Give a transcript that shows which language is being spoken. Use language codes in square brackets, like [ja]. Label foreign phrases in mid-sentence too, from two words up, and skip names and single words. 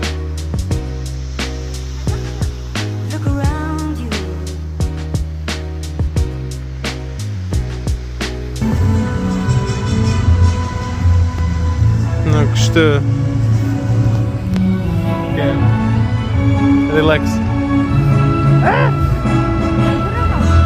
[en] Look around you. [kk] Мына күшті. Релакс.